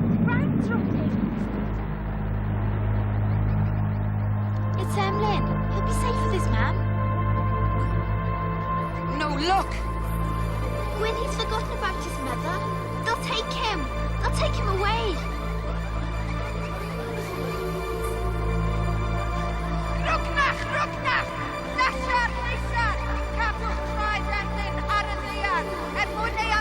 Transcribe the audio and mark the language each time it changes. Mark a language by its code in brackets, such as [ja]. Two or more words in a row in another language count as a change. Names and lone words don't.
[en] The ground's rocking. It's Emlyn. He'll be safe with his mum. No, look! Gwyn, he's forgotten about his mother. They'll take him. They'll take him away. [cy] Rwgnach! Rwgnach! Lasar, Lasar! Cadwch traed Emlyn ar y ddaear, er mwyn